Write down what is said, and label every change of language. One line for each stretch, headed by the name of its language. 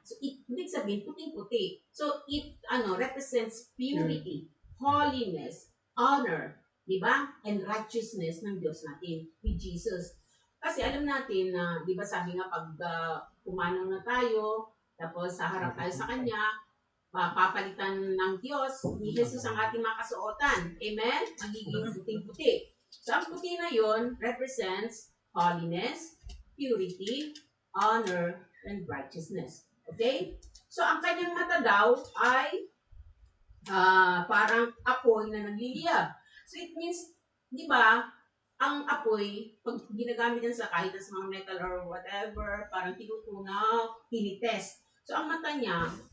Filipino: So, ibig sabihin, puting-puti.
English: So, it represents purity, holiness, honor,
Filipino: di ba?
English: And righteousness
Filipino: ng Diyos natin,
English: with Jesus.
Filipino: Kasi alam natin na, di ba sabi nga, pag pumanong na tayo, tapos haharap tayo sa Kanya, papalitan ng Diyos, ni Jesus ang ating mga kasuotan. Amen? Magiging puting-puti. So, ang puti na yon
English: represents holiness, purity, honor, and righteousness. Okay?
Filipino: So, ang kanyang mata daw ay parang apoy na nagliliyab.
English: So, it means,
Filipino: di ba, ang apoy, pag ginagamit yan sa kahit sa mga metal or whatever, parang tinutunaw, tinitest. So, ang mata niya,